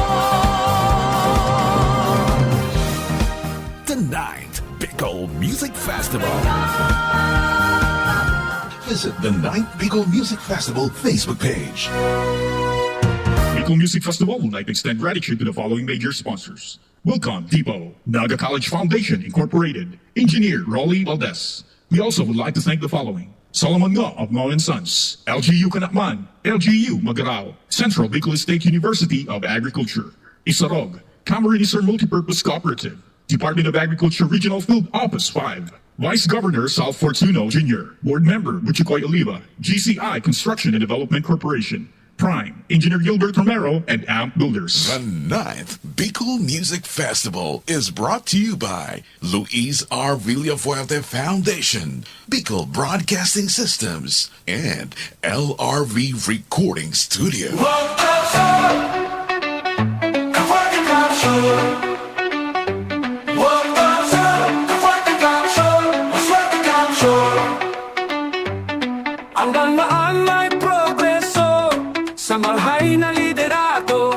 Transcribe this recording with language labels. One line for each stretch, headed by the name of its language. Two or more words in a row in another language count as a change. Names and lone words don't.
English: The 9th Bicol Music Festival. Visit the 9th Bicol Music Festival Facebook page. Bicol Music Festival would like to extend gratitude to the following major sponsors: Wilcon Depot, Naga College Foundation Incorporated, Engineer Rolly Valdez. We also would like to thank the following: Solomon Ngo of Ngo & Sons, LGU Kanakman, LGU Magarao, Central Bicol State University of Agriculture, Isarog, Camarines Multipurpose Cooperative, Department of Agriculture Regional Field Office 5, Vice Governor Sal Fortuno Jr., Board Member Butchikoy Oliva, GCI Construction and Development Corporation, Prime, Engineer Gilbert Romero, and AMP Builders. The 9th Bicol Music Festival is brought to you by Luis R. Villafuerte Foundation, Bicol Broadcasting Systems, and LRV Recording Studio.
Filipino: Ang daan ay progreso sa malhay na liderato.